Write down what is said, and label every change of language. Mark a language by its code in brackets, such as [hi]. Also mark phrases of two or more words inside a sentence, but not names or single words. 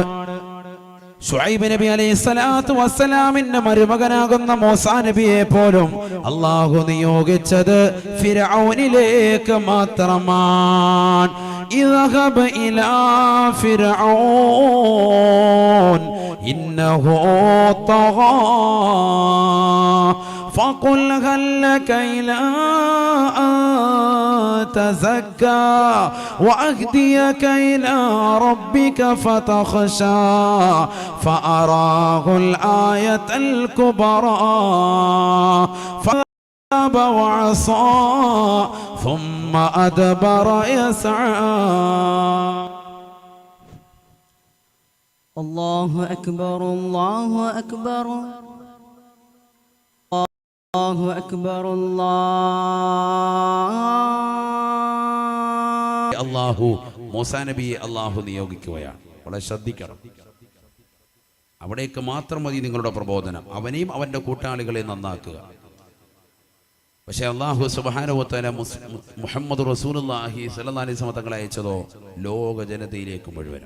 [ml] ശുഐബ് നബി [ar] عليه الصلاة والسلام [ml] മരുമകനാകുന്ന മൂസാ നബിയെ പോലും അല്ലാഹു നിയോഗിച്ചത് ഫിർഔനിലേക്ക് മാത്രമാണ്. [ar] اذهب إلى فرعون إنه طغى فقل هل لك إلى أن تزكى وأهديك إلى ربك فتخشى فأراه الآية الكبرى وعصى ثم أدبر يسعى. الله أكبر الله أكبر الله أكبر [ml] അല്ലാഹു മൂസാ നബിയെ അല്ലാഹു നിയോഗിക്കുകയാണ്. വളരെ ശ്രദ്ധിക്കണം. അവിടേക്ക് മാത്രം മതി നിങ്ങളുടെ പ്രബോധനം. അവനെയും അവന്റെ കൂട്ടാളികളെ നന്നാക്കുക. പക്ഷെ അല്ലാഹു [ar] سبحانه وتعالى [ml] മുഹമ്മദ് [ar] رسول الله صلى الله عليه وسلم [ml] തങ്ങളെ അയച്ചതോ ലോക ജനതയിലേക്ക് മുഴുവനും.